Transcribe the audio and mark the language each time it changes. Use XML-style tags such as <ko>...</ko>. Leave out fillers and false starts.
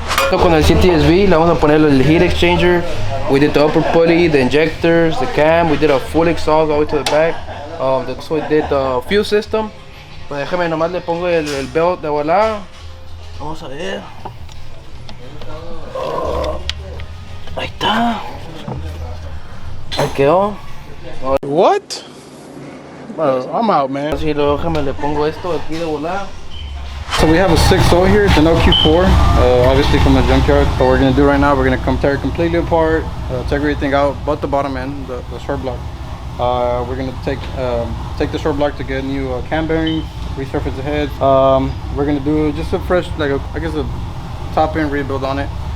<es>Con el CTSV le vamos a poner el heat exchanger.</es> <en>We did the upper pulley, the injectors, the cam. We did a full exhaust all the way to the back. So I did the fuel system.</en> <es>Pues déjame nomás le pongo el belt de volada. Vamos a ver. Ahí está. Ahí quedó.</es> <en>What? I'm out, man.</en> <es>Así luego déjame le pongo esto aquí de volada.</es> <en>So we have a 6.0 here, it's an OQ4, obviously from the junkyard. What we're going to do right now, we're going to come tear it completely apart, take everything out but the bottom end, the short block. We're going to take the short block to get new cam bearings, resurface the heads. We're going to do just a fresh, like I guess a top end rebuild on it.</en>